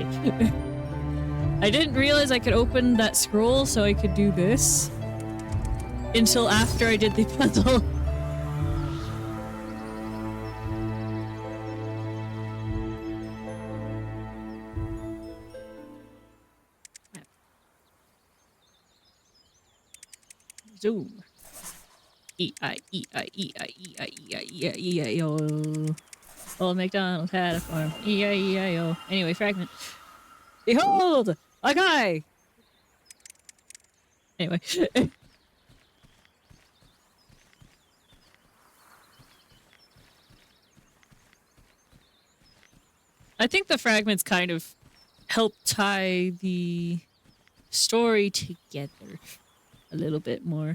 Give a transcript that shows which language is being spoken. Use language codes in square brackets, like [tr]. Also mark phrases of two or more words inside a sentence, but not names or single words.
[en] I didn't realize I could open that scroll so I could do this until after I did the puzzle. Zoom. E-I-E-I-E-I-E-I-E-I-E-I-E-I-O. Old MacDonald had a farm. E-I-E-I-O. Anyway, fragment. Behold! A guy! Anyway. I think the fragments kind of help tie the story together a little bit more.